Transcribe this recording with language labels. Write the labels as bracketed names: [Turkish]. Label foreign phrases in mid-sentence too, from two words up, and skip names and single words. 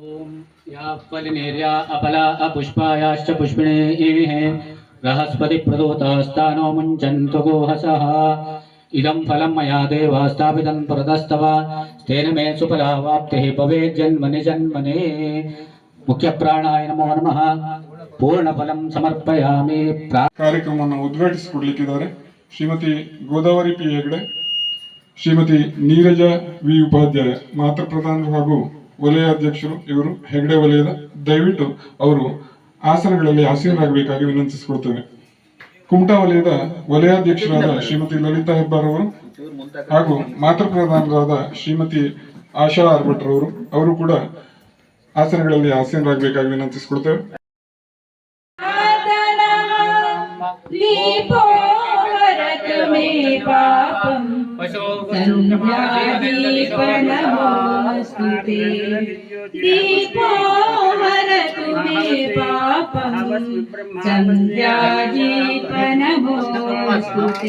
[Sanskrit] या फलिनेर्या अपला अपुष्पायाश्च पुष्पिणीः बृहस्पति प्रदोतास्तानो मुञ्चन्तु गोहसः। इदं फलं मया देवा स्थापितं पुरतस्तव। तेन मे सुफलावाप्तिः भवेत् जन्मनि जन्मने। मुख्यप्राणाय नमो नमः। पूर्णफलं समर्पयामि। [Kannada] ಕಾರ್ಯಕ್ರಮವನ್ನು ಉದ್ಘಾಟಿಸಿಕೊಡಲಿಕ್ಕಿದ್ದಾರೆ ಶ್ರೀಮತಿ ಗೋದಾವರಿ ಪಿ ಹೆಗಡೆ, ಶ್ರೀಮತಿ ನೀರಜ ವಿ ಉಪಾಧ್ಯಾಯ, ಮಾತೃ ಪ್ರಧಾನರು ಹಾಗೂ ವಲಯ ಅಧ್ಯಕ್ಷರು ಇವರು ಹೆಗಡೆ ವಲಯದ. ದಯವಿಟ್ಟು ಅವರು ಆಸನಗಳಲ್ಲಿ ಆಸೀನರಾಗಬೇಕಾಗಿ ವಿನಂತಿಸಿಕೊಳ್ತೇವೆ. ಕುಮಟಾ ವಲಯದ ವಲಯಾಧ್ಯಕ್ಷರಾದ ಶ್ರೀಮತಿ ಲಲಿತಾ ಹೆಬ್ಬಾರ್ ಹಾಗೂ ಮಾತೃ ಪ್ರಧಾನರಾದ ಶ್ರೀಮತಿ ಆಶಾ ಆರ್ಭಟ್ರವರು ಅವರು ಕೂಡ ಆಸನಗಳಲ್ಲಿ ಆಸೀನರಾಗಬೇಕಾಗಿ ವಿನಂತಿಸಿಕೊಳ್ತೇವೆ. [Sanskrit] दीपो हरतु मे पापं संध्यादीप नमोऽस्तुते।